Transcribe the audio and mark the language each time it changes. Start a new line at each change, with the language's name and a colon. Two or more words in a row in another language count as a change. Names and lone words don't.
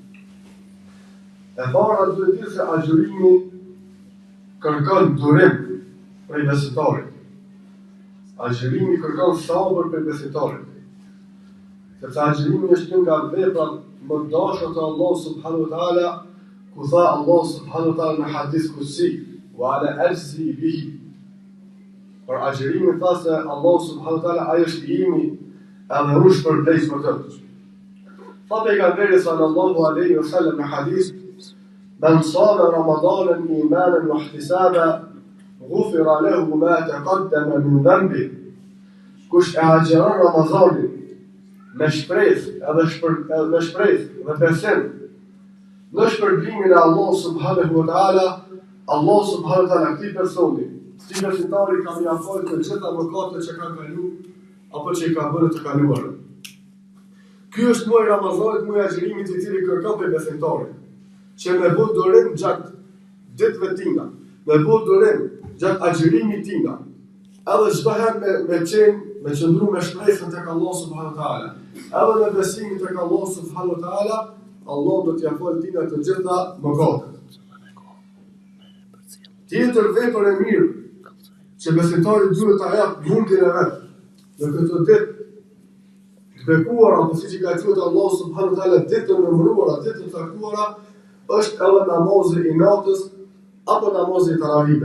Albanian: E para duhet të se agjërimi kërkon durim prej besimtarit. Agjërimi kërkon sabër prej besimtarit. Sepse agjërimi është një nga veprat më të dashura të Allahut
Arabic: سبحانه وتعالى,
Albanian: ku tha Allahu
Arabic: سبحانه وتعالى
Albanian: në
Arabic: حديث قدسي, وعلى أجزي به.
Albanian: Por agjërimi tha se Allahu
Arabic: سبحانه وتعالى
Albanian: ai është i imi edhe unë shpërblej për të. Tha pejgamberi
Arabic: صلى الله عليه وسلم
Albanian: në hadith:
Arabic: "من صام رمضان إيمانا واحتسابا غفر له ما تقدم من ذنبه."
Albanian: Kush e agjeron Ramazanin me shpresë dhe besim në shpërblimin e Allahut
Arabic: سبحانه وتعالى,
Albanian: Allah
Arabic: سبحانه وتعالى
Albanian: këtij personi, si besimtari ka mjaftuar të gjitha mëkatet që ka kaluar apo që i ka bërë të kaluarën. Ky është muaj Ramazanit, muaj agjërimit i cili kërkon prej besimtarit që me bë durim gjatë ditëve tina, me bë durim gjatë agjërimit tina, edhe çdo herë me qëndru me shpresën tek Allah
Arabic: سبحانه وتعالى,
Albanian: edhe me besimin tek Allah
Arabic: سبحانه وتعالى,
Albanian: Allah do t'ia falë tina të gjitha mëkatet. Tjetër vepër e mirë që besimtari duhet ta japë mundin e vet në këtë ditë të bekuara, apo siç i ka thënë Allahu
Arabic: سبحانه وتعالى,
Albanian: ditën e mëruara, ditën e caktuara, është edhe namazi i natës apo namazi i taravihit.